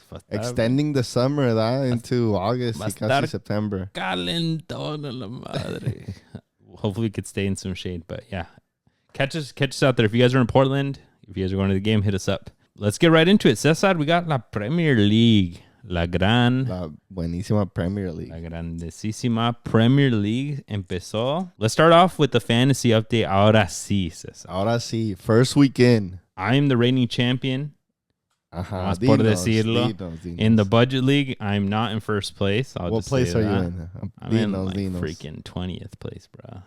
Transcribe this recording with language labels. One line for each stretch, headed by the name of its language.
English: Extending the summer into August and September.
Spanish: Calentón a la madre.
English: Hopefully we could stay in some shade, but yeah, catch us out there. If you guys are in Portland, if you guys are going to the game, hit us up. Let's get right into it. Cesar, we got La Premier League.
Spanish: La buenísima Premier League. La grandísima Premier League empezó.
English: Let's start off with the fantasy update.
Spanish: Ahora sí, Cesar. Ahora sí.
English: First weekend. I'm the reigning champion.
Spanish: Ajá. Por decirlo.
English: In the budget league, I'm not in first place. What place are you in? I'm in freaking 20th place, bro.